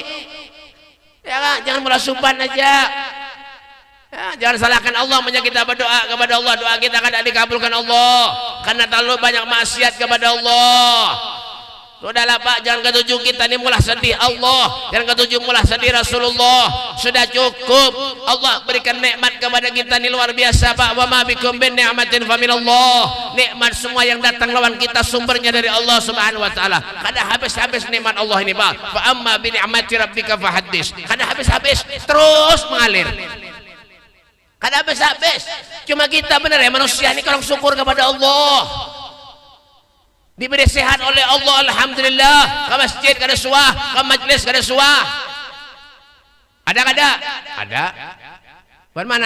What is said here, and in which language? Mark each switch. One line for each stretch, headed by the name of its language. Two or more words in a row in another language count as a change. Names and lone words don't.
Banjar: Ya kan, jangan merasupan aja. Ya, jangan salahkan Allah menjadi kita berdoa kepada Allah, doa kita kada dikabulkan Allah karena terlalu banyak maksiat kepada Allah. Sudahlah Pak, jangan ketujuh kita ini mulah sedih Allah, jangan ketujuh mulah sedih Rasulullah.
Indonesian: Sudah cukup. Allah berikan nikmat kepada kita ini luar biasa Pak.
Arabic: Wa ma bikum bin ni'matin fa minallah.
Indonesian: Nikmat semua yang datang lawan kita sumbernya dari Allah
Arabic: Subhanahu wa taala.
Banjar: Kada habis-habis nikmat Allah ini Pak.
Arabic: Fa amma bi ni'mati rabbika fahaddits.
Banjar: Kada habis-habis, terus mengalir. Kada habis-habis.
Indonesian: Cuma kita benar ya manusia ini kalau syukur kepada Allah. Diberi sehat oleh Allah, alhamdulillah.
Banjar: Ke masjid kada suah, ke majlis kada suah. Ada kada? Ada. Bagaimana?